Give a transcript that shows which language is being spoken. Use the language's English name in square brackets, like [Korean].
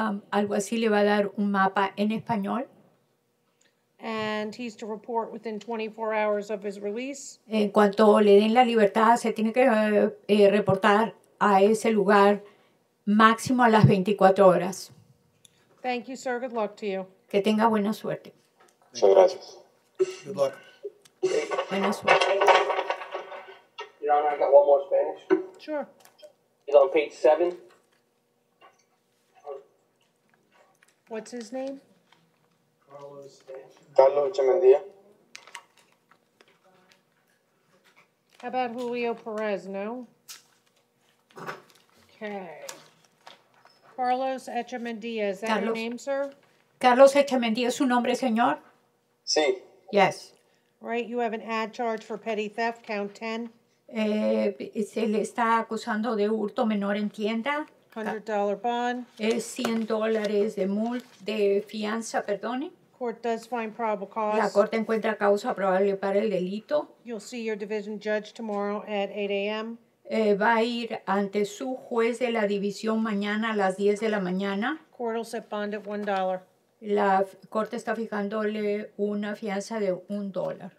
[Spanish] Alguacil le va a dar un mapa en español. [English] And he's to report within 24 hours of his release. [Spanish] En cuanto le den la libertad, se tiene que reportar a ese lugar máximo a las 24 horas. [English] Thank you, sir. Good luck to you. [Spanish] Que tenga buena suerte. Muchas gracias. [English] Good luck. [Spanish] Buena suerte. [English] Your Honor, I got one more Spanish. Sure. It's on page 7. What's his name? Carlos Echemendia. How about Julio Perez? No? Okay. Carlos Echemendia, is that your Carlos. name, sir? [Spanish] Carlos Echemendia es su nombre, señor? Sí. [English] Yes. Right, you have an ad charge for petty theft, count 10, [Spanish] Se le está acusando de hurto menor en tienda. [English] $100 bond. [Spanish] Es $100 de fianza, perdone. [English] Court does find probable [Spanish] La [English] cause. [Spanish] corte encuentra causa probable para el delito. [English] You'll see your division judge tomorrow at 8 a.m. [Spanish] Va a ir ante su juez de la división mañana a las 10 de la mañana. [English] Court will set bond at $1. [Spanish] La corte está fijándole una fianza de $1.